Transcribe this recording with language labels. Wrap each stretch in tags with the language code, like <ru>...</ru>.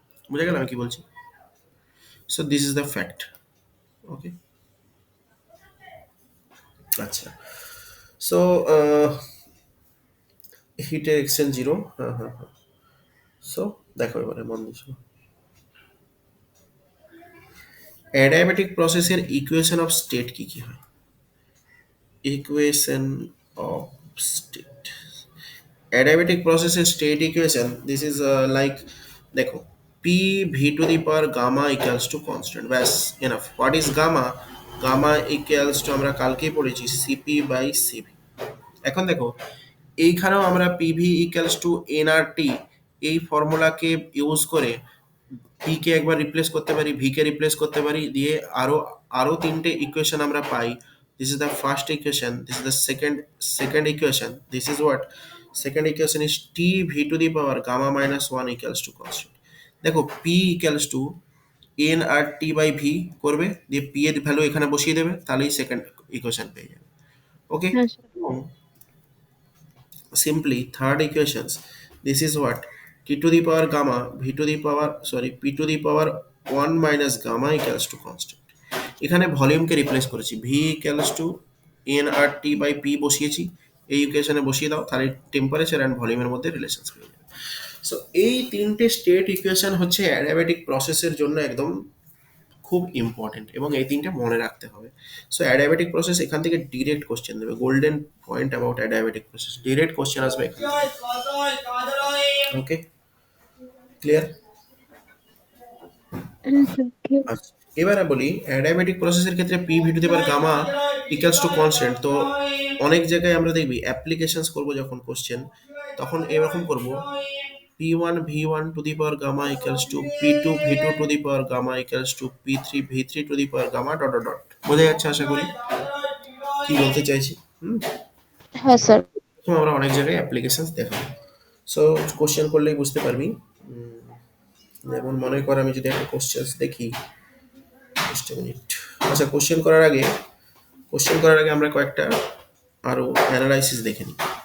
<bn>বুঝা গেল আমি কি বলছি?</bn> <en>So this is the fact. Okay,</en> <bn>আচ্ছা। সো হিটের এক্সচেঞ্জ জিরো, হ্যাঁ হ্যাঁ হ্যাঁ। সো দেখো এবারে মন দিয়ে শোনো। অ্যাডিয়াবেটিক প্রসেসের ইকুয়েশন অফ স্টেট কি কি হয়?</bn> <en>Equation of state, adiabatic process state equation, this is like দেখো p v to the power gamma equals to constant, ব্যাস enough. what is gamma? gamma equals to</en> <bn>আমরা কালকেই পড়েছি</bn> <en>cp by cv।</en> <bn>এখন দেখো এইখানেও আমরা pv equals to nRT এই ফর্মুলাকে ইউজ করে পি কে একবার রিপ্লেস করতে পারি, ভি কে রিপ্লেস করতে পারি, দিয়ে আরো আরো তিনটে ইকুয়েশন আমরা পাই।</bn> <en>This is the first equation, this is the second equation, this is what, second equation is T V to the power gamma minus one equals to constant.</en> <bn>দেখো</bn> <en>P equals to N R T by V</en> <bn>করবে, দিয়ে P এর value এখানে বসিয়ে দেবে, তাহলেই second equation পেয়ে যাবে। ওকে, হ্যাঁ sir.</bn> <en>Simply third equation, This is what? T to the power gamma, v to the power, sorry, p to the power 1 minus gamma equals to constant.</en> <bn>এখানে ভলিউমকে রিপ্লেস করেছি,</bn> <en>V equals to N R T by P</en> <bn>বসিয়েছি, এই ইকুয়েশনে বসিয়ে দাও, তাহলে temperature and ভলিউমের মধ্যে রিলেশন পেয়ে যাবে। সো এই তিনটে স্টেট ইকুয়েশন হচ্ছে অ্যাডিয়াবেটিক প্রসেসের জন্য একদম খুব ইম্পর্টেন্ট, এবং এই তিনটে মনে রাখতে হবে। সো অ্যাডিয়াবেটিক প্রসেস এখান থেকে ডিরেক্ট কোশ্চেন দেবে,</bn> <en>golden point about adiabatic process,</en> <bn>direct question আসবে এখান থেকে। ওকে, ক্লিয়ার? হ্যাঁ স্যার ক্লিয়ার। আচ্ছা, এবারে বলি অ্যাডিয়াবেটিক প্রসেসের ক্ষেত্রে</bn> <en>P V to the power gamma equals to constant.</en> <bn>তো অনেক জায়গায় আমরা দেখবি অ্যাপ্লিকেশনস করব যখন কোশ্চেন, তখন এরকম করব,</bn> <en>p1 v1 to the power gamma equals to p2 v2 to the power gamma equals to p3 v3 to the power gamma dot dot dot।</en> <bn>বোঝা যাচ্ছে আশা করি কি বলতে চাইছি? হ্যাঁ স্যার। তো আমরা অনেক জায়গায় অ্যাপ্লিকেশনস দেখাবো, সো কোশ্চেন করলেই বুঝতে পারবি। যেমন মনে কর আমি যদি একটা কোশ্চেন দেখি,</bn> <en>Just minute.</en> <bn>আচ্ছা, কোশ্চেন করার আগে আমরা কয়েকটা আরো অ্যানালাইসিস দেখে নিই।</bn>